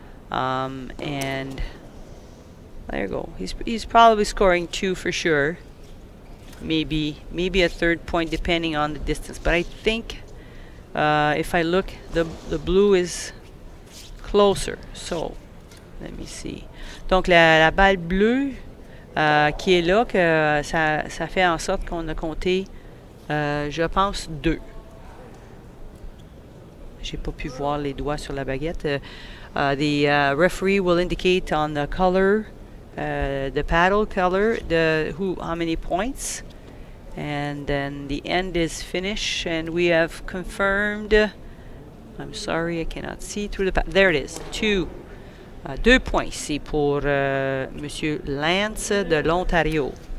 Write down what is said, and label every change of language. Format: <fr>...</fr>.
<en>And there you go. He's probably scoring 2 for sure. Maybe a third point depending on the distance. But I think if I look, the blue is closer. So let me see.</en> <fr>Donc la balle bleue qui est là, que ça fait en sorte qu'on a compté, je pense, 2. J'ai pas pu voir les doigts sur la baguette.</fr> <en>The referee will indicate on the color, the paddle color, how many points, and then the end is finished, and we have confirmed. I'm sorry, I cannot see through the. There it is.</en> <fr>2 points ici pour Monsieur Lance de l'Ontario.</fr>